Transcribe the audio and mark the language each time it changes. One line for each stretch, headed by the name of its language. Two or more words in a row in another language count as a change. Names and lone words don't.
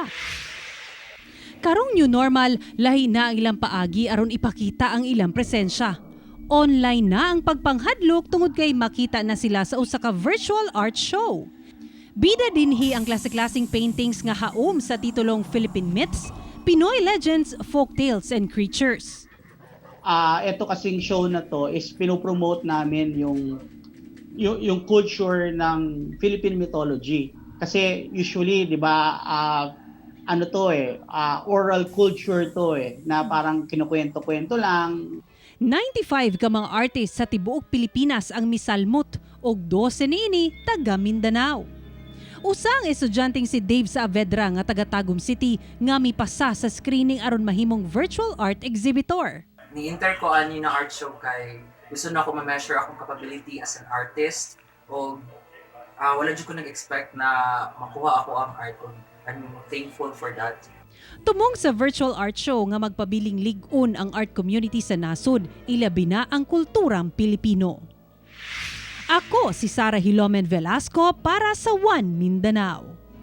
Cebuano: Karong
English: new normal,
Cebuano: lahi na ang ilang paagi aron ipakita ang ilang presensya. Online na ang pagpanghadlok tungod kay makita na sila sa usa ka
English: virtual art show.
Cebuano: Bida dinhi ang klase-klaseng paintings nga haom sa titulong Philippine Myths, Pinoy Legends, Folktales and Creatures.
Filipino: Ito kasing show na to is pinopromote namin yung culture ng
English: Philippine mythology.
Filipino: Kasi usually, 'di ba,
English: oral culture
Filipino: to na parang kinukwento-kwento lang.
Cebuano: 95 ka mga artist sa tibuok Pilipinas ang misalmot og 12 niini taga Mindanao. Usang estudyanteng si Dave Saavedra nga taga Tagum City nga mipasa sa screening aron mahimong
English: virtual art exhibitor.
Cebuano: Ni-inter ko ani na
English: art show
Cebuano: kay gusto na ako ma-measure akong capability
English: as an artist
Cebuano: o wala jud ko nag-expect na makuha ako ang art.
English: I'm thankful for that.
Cebuano: Tumong sa
English: virtual art show
Cebuano: nga magpabiling lig-on ang
English: art community
Cebuano: sa nasod, ilabi na ang kulturang Pilipino. Ako si Sarah Hilomen Velasco para sa One Mindanao.